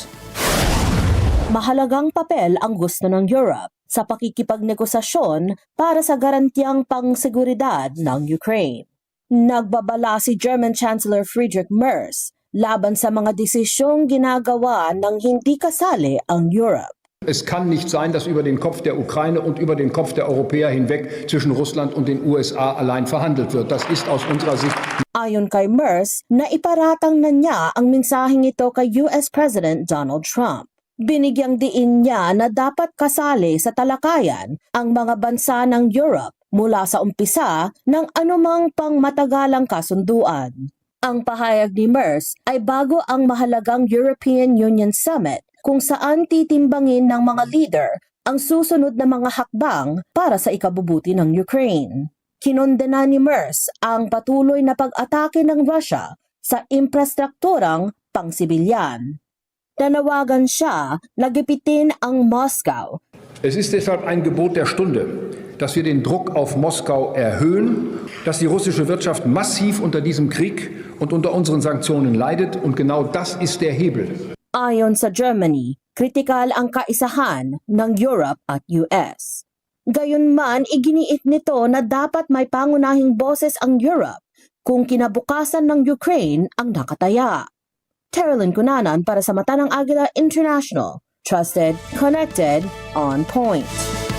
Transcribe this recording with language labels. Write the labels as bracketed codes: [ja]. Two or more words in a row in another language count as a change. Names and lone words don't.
[tl] Mahalagang papel ang gusto ng Europe sa pakikipagnegosasyon para sa garantiyang pangseguridad ng Ukraine. Nagbabala si [en] German Chancellor [tl] Friedrich Merz laban sa mga desisyong ginagawa ng hindi kasali ang Europe. [de] Es kann nicht sein, dass über den Kopf der Ukraine und über den Kopf der Europäer hinweg zwischen Russland und den USA allein verhandelt wird. Das ist aus unserer Sicht. [tl] Ayon kay Merz, naiparatang na niya ang mensaheng ito kay [en] US President [tl] Donald Trump. Binigyang diin niya na dapat kasali sa talakayan ang mga bansa ng Europe mula sa umpisa ng anumang pangmatagalang kasunduan. Ang pahayag ni Merz ay bago ang mahalagang European Union Summit kung saan titimbangin ng mga leader ang susunod na mga hakbang para sa ikabubuti ng Ukraine. Kinondena ni Merz ang patuloy na pag-atake ng Russia sa infrastrukturang pangsibilyan. Nanawagan siya na gipitin ang Moscow. [de] Es ist deshalb ein Gebot der Stunde, dass wir den Druck auf Moskau erhöhen, dass die russische Wirtschaft massiv unter diesem Krieg und unter unseren Sanktionen leidet. Und genau das ist der Hebel. [tl] Ayon sa Germany, kritikal ang kaisahan ng Europe at US. Gayunman, iginiit nito na dapat may pangunahing boses ang Europe kung kinabukasan ng Ukraine ang nakataya. Terilyn Cunanan para sa Mata ng Agila International. [en] Trusted, connected, on point.